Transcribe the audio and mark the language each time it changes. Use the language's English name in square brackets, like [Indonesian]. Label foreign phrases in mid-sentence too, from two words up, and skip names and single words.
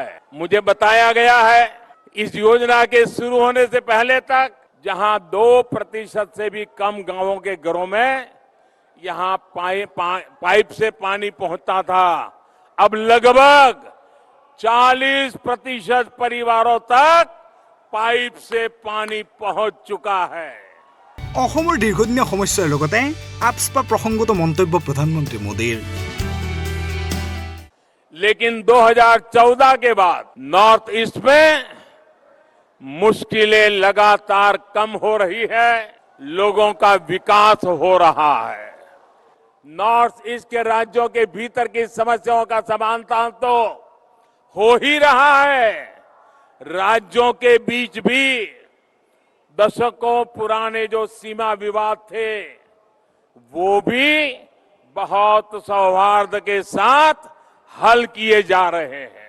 [Hindi] मुझे बताया गया है इस योजना के शुरू होने से पहले तक जहां 2% से भी कम गांवों के घरों में यहां पाइप से पानी पहुंचता था, अब लगभग 40% परिवारों तक पाइप से पानी पहुंच चुका है। [Assamese] অসমৰ দীৰ্ঘদিনীয়া সমস্যাৰ লগতে আপস্পা প্ৰসংগত মন্তব্য প্ৰধানমন্ত্ৰী মোদীৰ। [Hindi] लेकिन 2014 के बाद नॉर्थ ईस्ट में मुश्किलें लगातार कम हो रही है, लोगों का विकास हो रहा है। नॉर्थ ईस्ट के राज्यों के भीतर की समस्याओं का समाधान तो हो ही रहा है, राज्यों के बीच भी दशकों पुराने जो सीमा विवाद थे वो भी बहुत सौहार्द के साथ हल किए जा रहे हैं।